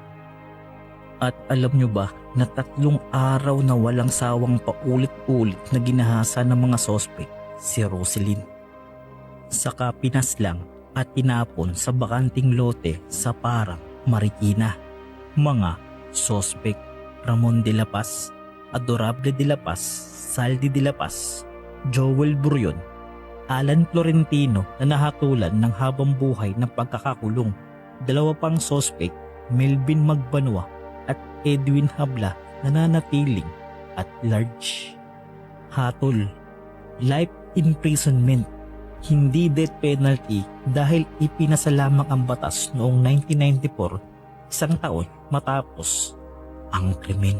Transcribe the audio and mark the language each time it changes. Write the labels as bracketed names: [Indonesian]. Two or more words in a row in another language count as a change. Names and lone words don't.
[Filipino] At alam nyo ba na 3 araw na walang sawang paulit-ulit na ginahasa ng mga sospek si Roselyn. Saka pinaslang at tinapon sa bakanting lote sa Parang, Marikina. Mga sospek: Ramon de la Paz, Adorable de la Paz, Saldi de la Paz, Joel Burion, Alan Florentino na nahatulan ng habang buhay ng pagkakakulong. 2 pang sospek, Melvin Magbanua at Edwin Habla, nananatiling [English] at large. [Filipino] Hatol, [English] life imprisonment, [Filipino] hindi [English] death penalty [Filipino] dahil ipinasa lamang ang batas noong 1994, 1 taon matapos ang krimen.